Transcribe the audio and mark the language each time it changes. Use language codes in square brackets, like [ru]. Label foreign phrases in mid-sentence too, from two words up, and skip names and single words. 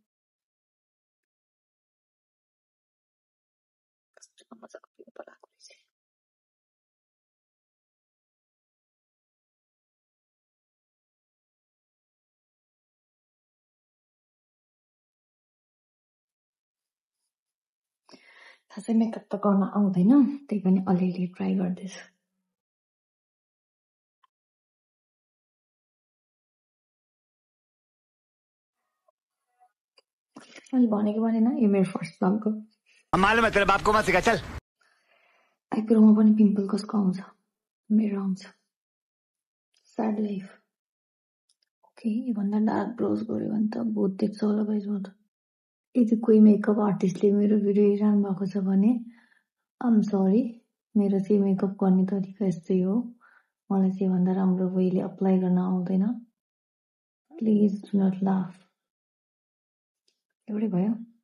[ne] मजाको पिम्पल आएको रहेछ खासै मेकअप त गर्न आउँदैन त्यही पनि अलिअलि ट्राई गर्दैछु मैले भनेको भनेन यो मेरो [en] first blogको [hi] मालूम है तेरे बाप को मत सिखा चल [ne] आइब्रोमा पनि पिम्पल कसको आउँछ मेरो आउँछ [en] sad life okay [ne] योभन्दा डार्क ब्रोज गऱ्यो भने त बहुत देख्छ होला गाइज म त यदि कोही [en] makeup artistले [ne] मेरो भिडियो हेरिरहनु भएको छ भने [en] I'm sorry [ne] मेरो चाहिँ मेकअप गर्ने तरिका यस्तै हो मलाई चाहिँ भन्दा राम्रो वेले अप्लाई गर्न आउँदैन [en] please do not laugh [ne] एउटै भयो